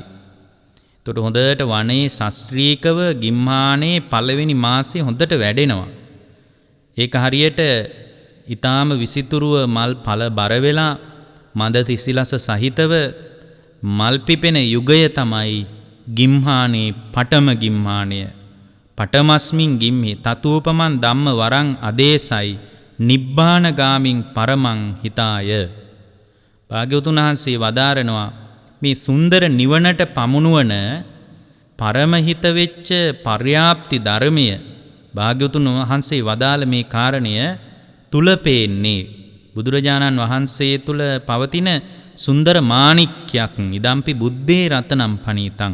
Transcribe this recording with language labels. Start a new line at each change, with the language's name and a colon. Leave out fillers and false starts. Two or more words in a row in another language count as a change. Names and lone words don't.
Sinhala: එතකොට හොඳට වනයේ ශාස්ත්‍රීයකව ගිම්හානේ පළවෙනි මාසේ හොඳට වැඩෙනවා. ඒක හරියට ඊටාම විසිතුරුව මල් පල බර වෙලා මද තිසිලස සහිතව මල් පිපෙන යුගය තමයි ගිම්හානේ පඨම ගිම්හානය.
Pali: පඨමස්මින් ගිම්හි තතූපමන් ධම්ම වරං අදේසයි නිබ්බාන ගාමින් පරමං හිතාය.
Sinhala: භාග්‍යවතුන් වහන්සේ වදාරනවා මේ සුන්දර නිවනට පමුණුවන පරමහිත වෙච්ච පර්යාප්ති ධර්මය භාග්‍යවතුන් වහන්සේ වදාළ මේ කාරණය තුල පේන්නේ බුදුරජාණන් වහන්සේ තුල පවතින සුන්දර මාණික්කයක්
Pali: ඉදම්පි බුද්දේ රතනම් පනීතං.